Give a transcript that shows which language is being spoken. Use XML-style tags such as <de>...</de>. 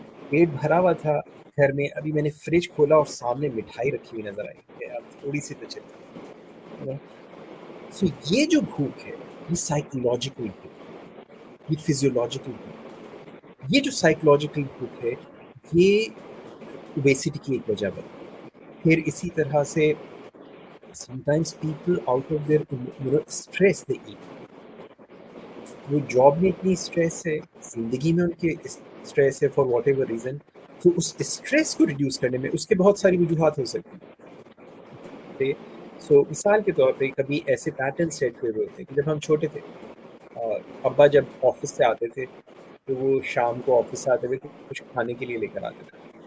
<ur>پیٹ بھرا ہوا تھا گھر میں, ابھی میں نے فریج کھولا اور سامنے مٹھائی رکھی ہوئی نظر آئی کہ یار تھوڑی سی تو چلتی. سو یہ جو بھوک ہے, یہ سائیکولوجیکل بھوک ہے, یہ فزیولوجیکل بھوک ہے. یہ جو سائیکولوجیکل بھوک ہے, یہ اوبیسٹی کی ایک وجہ بنتی ہے. پھر اسی طرح سے</ur> <en>sometimes people out of their stress they eat.</en> <ur>وہ جاب میں اتنی اسٹریس ہے, زندگی میں ان کے اسٹریس ہے</ur> <en>for whatever reason,</en> <ur>تو اس اسٹریس کو ریڈیوس کرنے میں اس کے بہت ساری وجوہات ہو سکتی ہیں. سو مثال کے طور پہ کبھی ایسے پیٹرن سیٹ ہوئے ہوتے ہیں کہ جب ہم چھوٹے تھے, ابا جب آفس سے آتے تھے تو وہ شام کو آفس سے آتے ہوئے کچھ کھانے کے لیے لے کر آتے تھے.</ur>